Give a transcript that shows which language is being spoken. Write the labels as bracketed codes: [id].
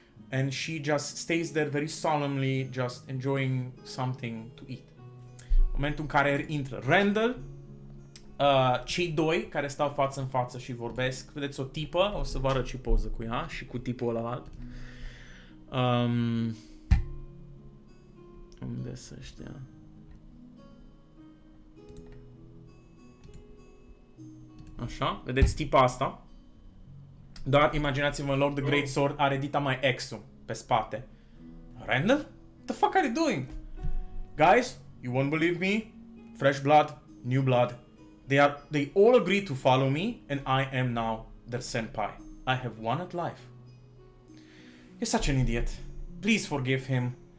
[en] And she just stays there very solemnly, just enjoying something to eat. [ro] Momentul în care intră Randall, cei doi care stau față în față și vorbesc, vedeți o tipă, o să vă arăt și poză cu ea și cu tipul ălalt. Unde să știa? Așa, vedeți tipa asta? Dar imaginați-vă, în loc de Great Sword are dita mai X-ul pe spate. [en] Randall? What the fuck are you doing? Guys, you won't believe me. Fresh blood, new blood. They all agree to follow me, and I am now their senpai. I have won at life. You're such an idiot. Please forgive him.